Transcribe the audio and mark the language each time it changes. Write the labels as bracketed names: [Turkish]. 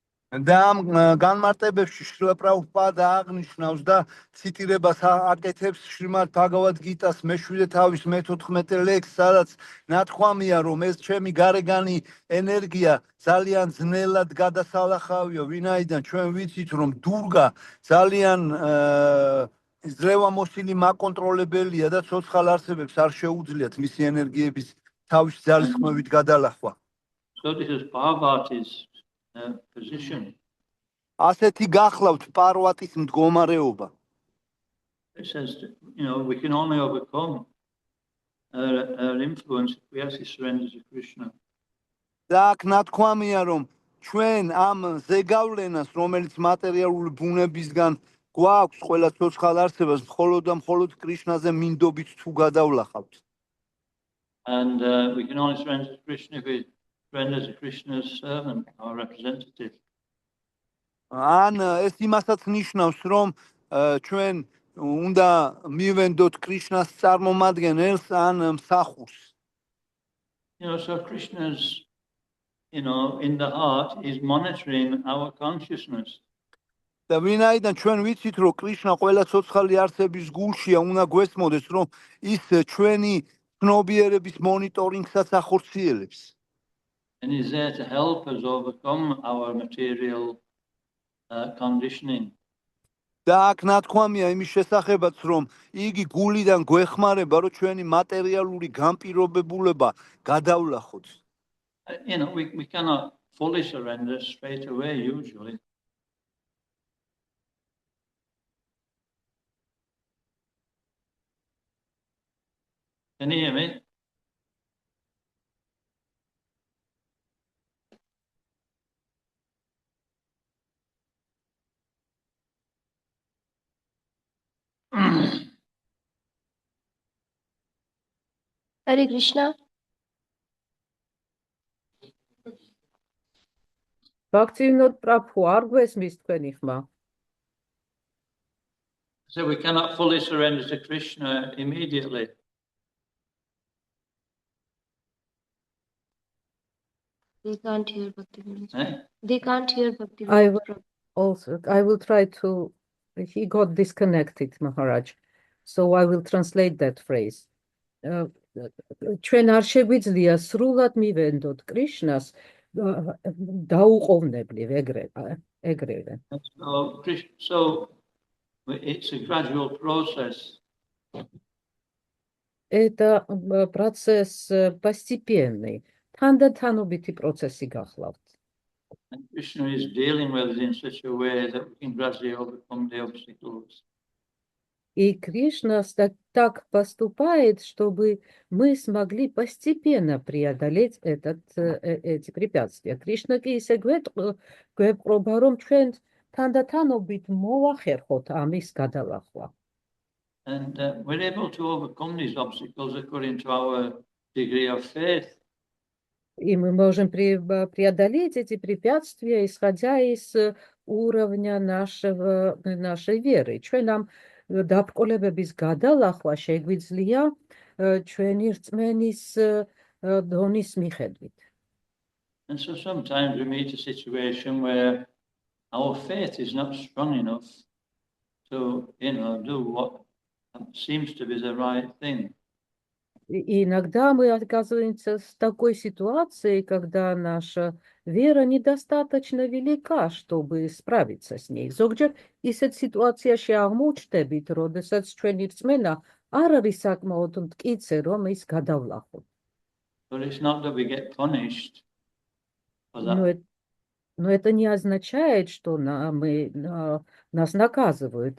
[Georgian] და ამ განმარტებებში შრილა პრაბჰუპადა აღნიშნავს და ციტირებას აკეთებს შრიმად ბhagavad გიტას მე-7 თავის მე-14 ლექსს, სადაც ნათქვამია, რომ ეს ჩემი გარეგანი ენერგია ძალიან ძნელად გადასალახავია, ვინაიდან ჩვენ ვიცით, რომ დურგა ძალიან ძლევამოსილი მაკონტროლებელია და ცოცხალ არსებებს არ შეუძლიათ მისი ენერგიების თავის ძალისხმევით გადალახვა. [English] So this is Parvati's position. [Georgian] ასეთი გახლავთ პარვატის მდგომარეობა. [English] It says, we can only overcome her influence if we actually surrender to Krishna. [Georgian] და აქ ნათქვამია, რომ ჩვენ ამ ზეგავლენას, რომელიც მატერიალური ბუნებისგან გვაქვს ყველა ცოცხალ არსებას, მხოლოდ და მხოლოდ კრიშნაზე მინდობით თუ გადავლახავთ. [English] And we can only surrender to Krishna if we surrender to Krishna's servant, our representative. [Georgian] ან ეს იმასაც ნიშნავს, რომ ჩვენ უნდა მივენდოთ კრიშნას წარმომადგენელს ან მსახურს. [English] So Krishna's, in the heart, is monitoring our consciousness. [Georgian] და ვინაიდან ჩვენ ვიცით, რომ კრიშნა ყველა ცოცხალი არსების გულშია, უნდა გვესმოდეს, რომ ის ჩვენი ცნობიერების მონიტორინგსაც ახორციელებს. [English] And he's there to help us overcome our material conditioning. [Georgian] და აქ ნათქვამია იმის შესახებაც, რომ იგი გულიდან გვეხმარება, რომ ჩვენი მატერიალური განპირობებულება გადავლახოთ. [English] We cannot fully surrender straight away usually. Can you hear me? Hare Krishna. [Georgian] Bhaktivinoda Prabhu არ გვესმის თქვენი ხმა. [English] So we cannot fully surrender to Krishna immediately. They can't hear Bhaktivinoda. Eh? They can't hear Bhaktivinoda Prabhu. I will try to, he got disconnected, Maharaj. So I will translate that phrase. [Georgian] ჩვენ არ შეგვიძლია სრულად მივენდოთ კრიშნას დაუყოვნებლივ ეგრევე. [English] So it's a gradual process. [Russian] Это процесс постепенный, [Georgian] თანდათანობითი პროცესი გახლავთ. [English] And Krishna is dealing with it in such a way that we can gradually overcome the obstacles. [Russian] И Кришна так поступает, чтобы мы смогли постепенно преодолеть эти препятствия. [Georgian] Кришна კი ისე გვეპყრობა, რომ ჩვენ თანდათანობით მოვახერხოთ ამის გადალახვა. [English] And we're able to overcome these obstacles according to our degree of faith. [Russian] И мы можем преодолеть эти препятствия, исходя из уровня нашей веры. [Georgian] ჩვენ ამ დაბრკოლებების გადალახვა შეგვიძლია ჩვენი რწმენის დონის მიხედვით. [English] And so sometimes we meet a situation where our faith is not strong enough to, do what seems to be the right thing. [Russian] И иногда мы оказываемся в такой ситуации, когда наша вера недостаточно велика, чтобы справиться с ней. [Georgian] Ზოგჯერ ისეთ სიტუაციაში აღმოჩნდებით, როდესაც ჩვენი რწმენა არ არის საკმაოდ მტკიცე, რომ ის გადავლახოთ. [English] But it's not that we get punished for that. [Russian] Но это не означает, что нас наказывают.